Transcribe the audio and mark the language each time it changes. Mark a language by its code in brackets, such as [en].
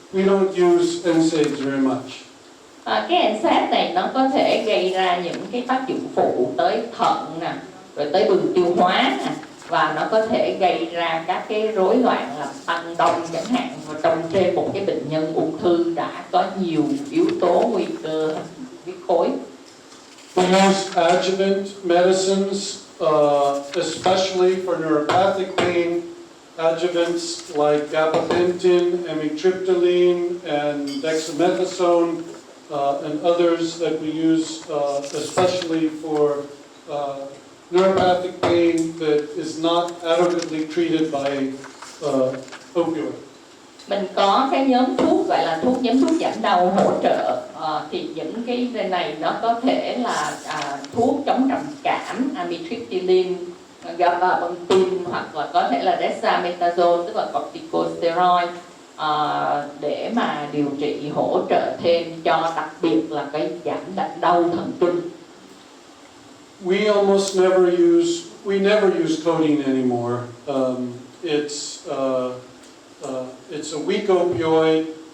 [en] We don't use NSAIDs very much. [vi] Cái NSAID này nó có thể gây ra những cái tác dụng phụ tới thận nè, rồi tới đường tiêu hóa nè, và nó có thể gây ra các cái rối loạn làm tăng đông chẳng hạn. Và trong trên một cái bệnh nhân ung thư đã có nhiều yếu tố nguy cơ huyết khối. [en] We use adjuvant medicines, especially for neuropathic pain. Adjuvants like gabapentin, amitriptyline, and dexamethasone, and others that we use especially for neuropathic pain that is not adequately treated by opioid. [vi] Mình có cái nhóm thuốc gọi là nhóm thuốc giảm đau hỗ trợ, thì những cái này nó có thể là thuốc chống trầm cảm, amitriptyline, gabapentin, hoặc là có thể là dexamethasone, tức là corticosteroid, để mà điều trị hỗ trợ thêm cho đặc biệt là cái giảm đau thần kinh. [en] We never use codeine anymore. It's a weak opioid.